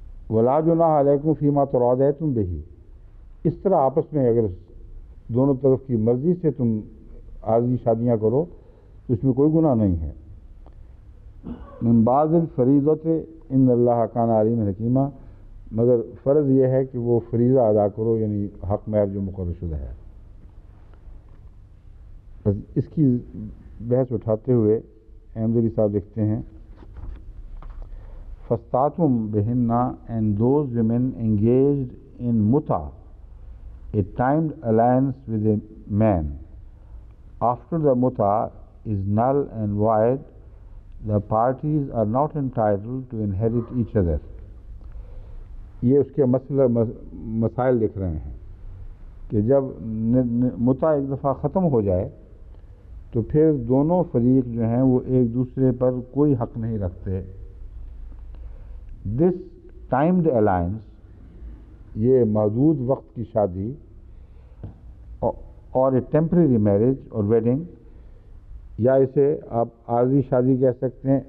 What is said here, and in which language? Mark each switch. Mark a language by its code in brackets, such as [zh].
[ar] وَلَا جُنَاحَ عَلَيْكُمْ فِيمَا تَرَاضَيْتُمْ بِهِ، [ur] اس طرح آپس میں اگر دونوں طرف کی مرضی سے تم عارضی شادیاں کرو تو اس میں کوئی گناہ نہیں ہے۔ [ar] من بعض الفریضۃ ان اللہ کان علیما حکیما، [ur] مگر فرض یہ ہے کہ وہ فریضہ ادا کرو، یعنی حق مہر جو مقرر شدہ ہے۔ بس اس کی بحث اٹھاتے ہوئے احمدری صاحب لکھتے ہیں [ar] فَاسْتَعْتُمْ بِهِنَّ [en] and those women engaged in muta, a timed alliance with a man. After the muta is null and void, the parties are not entitled to inherit each other. [ur] یہ اس کے مسائل لکھ رہے ہیں کہ جب متا ایک دفعہ ختم ہو جائے تو پھر دونوں فریق جو ہیں وہ ایک دوسرے پر کوئی حق نہیں رکھتے. [en] this timed alliance, [ur] یہ محدود وقت کی شادی اور [en] a temporary marriage اور wedding, [ur] یا اسے آپ عارضی شادی کہہ سکتے ہیں.